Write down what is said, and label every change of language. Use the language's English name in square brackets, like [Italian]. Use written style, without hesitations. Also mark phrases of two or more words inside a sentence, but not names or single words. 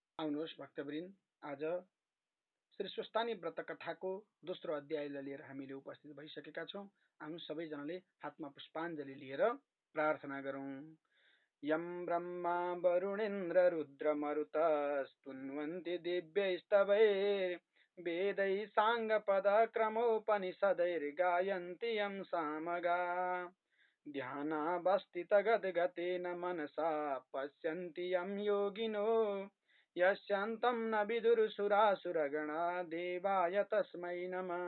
[Nepali] आउनुहोस् भक्तवृन्द, आज श्री स्वस्थानी व्रत कथाको दोस्रो अध्यायलाई लिएर हामीले उपस्थित भइसकेका छौँ। आउनुहोस् सबैजनाले हातमा पुष्पाञ्जली लिएर प्रार्थना गरौँ। [Sanskrit] यं ब्रह्मा वरुणेन्द्र रुद्र मरुतस्तुन्वन्ति दिव्यैस्तवैर्वेदैः साङ्गपदक्रमोपनिषदैर्गायन्ति यं सामगा। ध्यानावस्थितगद्गतेन मनसा पश्यन्ति यं योगिनो यस्यान्तं न विदुर्सुरासुरगणा देवाय तस्मै नमः।